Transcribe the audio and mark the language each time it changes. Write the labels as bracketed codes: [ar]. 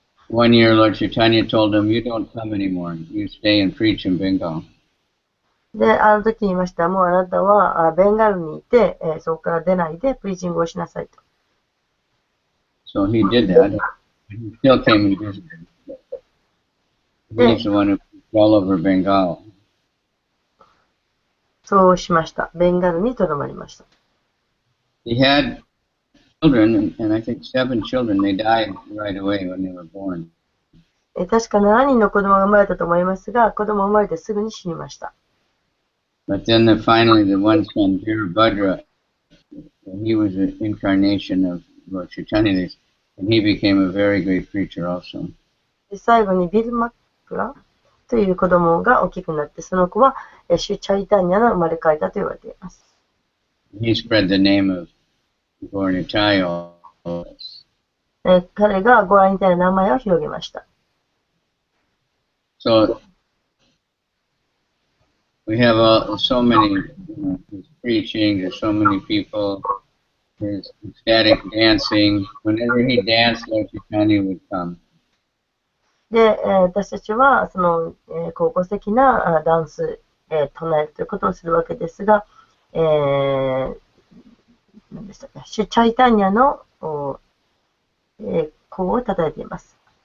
[en] One year, Lord Chaitanya told him, "You don't come anymore. You stay and preach in Bengal." [ja] で、あの時言いました。もうあなたはベンガルにいて、そこから出ないでプリーチングをしなさいと。 [en] So he did that. He still came and visited. He's the one who preached all over Bengal. [ja] そうしました。ベンガルにとどまりました。 [en] He had children, and I think 7 children. They died right away when they were born. [ja] 確か7人の子供が生まれたと思いますが、子供が生まれてすぐに死にました。 [en] But then finally the one son, Virabhadra, he was an incarnation of Lord Chaitanya, and he became a very great preacher also. [ja] 最後にビルマクラという子供が大きくなって、その子はシュチャイタンヤの生まれ変えたと言われています。 [en] He spread the name of Gaura-Nitai all over us. [ja] 彼がゴラニタイの名前を広げました。 [en] So we have so many, his preaching, there's so many people, his ecstatic dancing. Whenever he danced, Lord Chaitanya would come. [ja] で、私たちは、その、高校的なダンス、唱えるということをするわけですが、何でしたっけ、シュチャイタニアの功を称えています。